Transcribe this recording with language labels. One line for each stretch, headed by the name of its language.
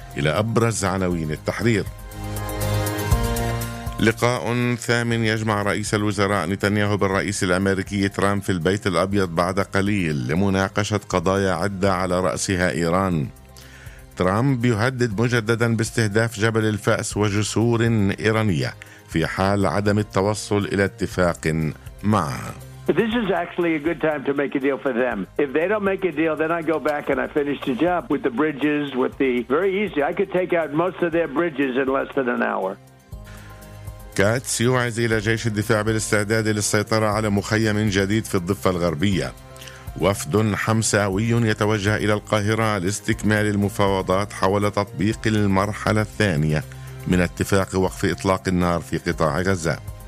Arabic: إلى أبرز عناوين التحرير: لقاء ثامن يجمع رئيس الوزراء نتنياهو بالرئيس الأمريكي ترامب في البيت الأبيض بعد قليل لمناقشة قضايا عدة على رأسها إيران. ترامب يهدد مجددا باستهداف جبل الفأس وجسور إيرانية في حال عدم التوصل إلى اتفاق معه.
English: This is actually a good time to make a deal for them. If they don't make a deal, then I go back and I finish the job with the bridges, with the very easy. I could take out most of their bridges in less than an hour.
Arabic: كاتس يوعز إلى جيش الدفاع بالاستعداد للسيطرة على مخيم جديد في الضفة الغربية. وفد حمساوي يتوجه إلى القاهرة لاستكمال المفاوضات حول تطبيق المرحلة الثانية من اتفاق وقف إطلاق النار في قطاع غزة.